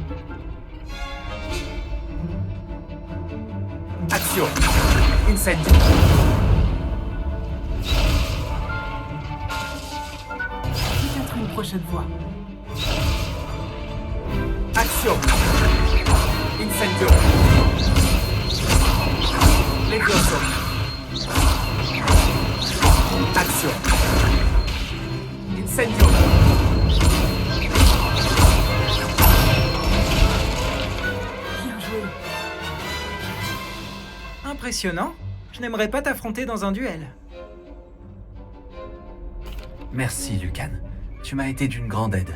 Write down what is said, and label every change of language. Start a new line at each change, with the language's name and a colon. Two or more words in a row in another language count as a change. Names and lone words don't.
French: Action! Incendio! Peut-être une prochaine fois. Action! Incendio! Levioso! Action! Incendio! Bien joué. Impressionnant. Je n'aimerais pas t'affronter dans un duel. Merci, Lucan. Tu m'as été d'une grande aide.